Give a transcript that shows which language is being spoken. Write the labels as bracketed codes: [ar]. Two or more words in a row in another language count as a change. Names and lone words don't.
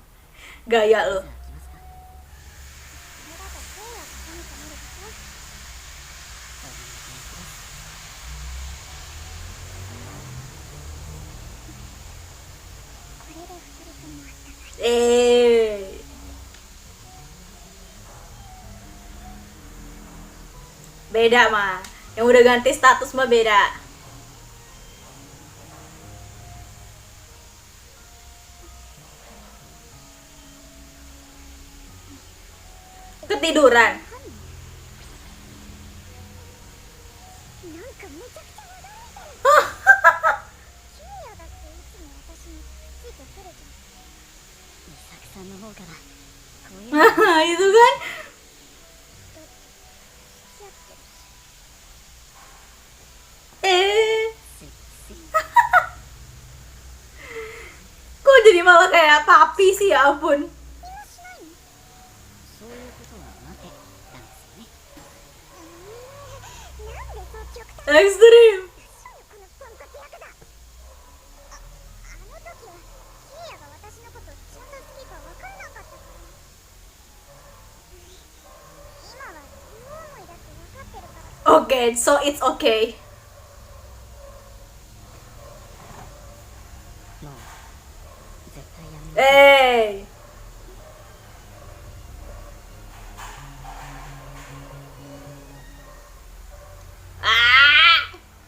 [id] Gaya [ja] じゃ [id] lu. [ja] あ来ますか。それだとケイは何か見るでしょ。お願いします。これで二人ともあったかい。 [id] Beda mah. Yang udah ganti status mah beda. Ketiduran. [ja] なんかめちゃくちゃ話題みたい。ケイヤだっていつも私についてくるじゃん。伊作さんの方からこういうの [id] Itu kan. [ja] 付き合ってるし。 Eh, ついつい [id] kok jadi malah kayak papi sih, ya ampun. [ja] 今しないの？そういうことは待てなんですよね。なんでそう極端？ [id] Ekstrim. [ja] このポンコツ役だ。あの時はケイヤが私のことちゃんと好きか分からなかったから。今は両思いだって分かってるから。 [en] Okay, so it's okay. [ja] もう絶対やめなさい。 Eh. Ah.